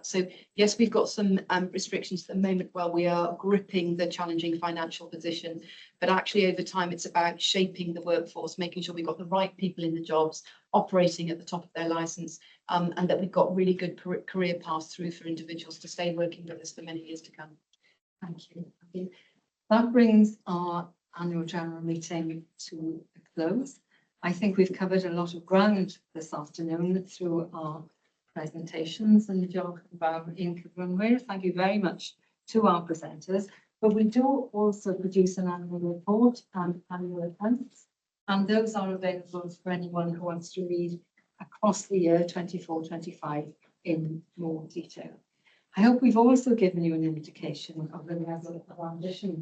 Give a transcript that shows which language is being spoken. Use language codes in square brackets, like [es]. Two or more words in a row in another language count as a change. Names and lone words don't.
[en] So yes, we've got some restrictions at the moment while we are gripping the challenging financial position, but actually over time it's about shaping the workforce, making sure we've got the right people in the jobs, operating at the top of their licence, and that we've got really good career paths through for individuals to stay working with us for many years to come. Thank you. That brings our annual general meeting to a close. I think we've covered a lot of ground this afternoon through our presentations, and [cy] diolch yn fawr i'n cyflwynwyr. [en] Thank you very much to our presenters. But we do also produce an annual report and annual accounts, and those are available for anyone who wants to read across the year 24-25 in more detail. I hope we've also given you an indication of the level of ambition.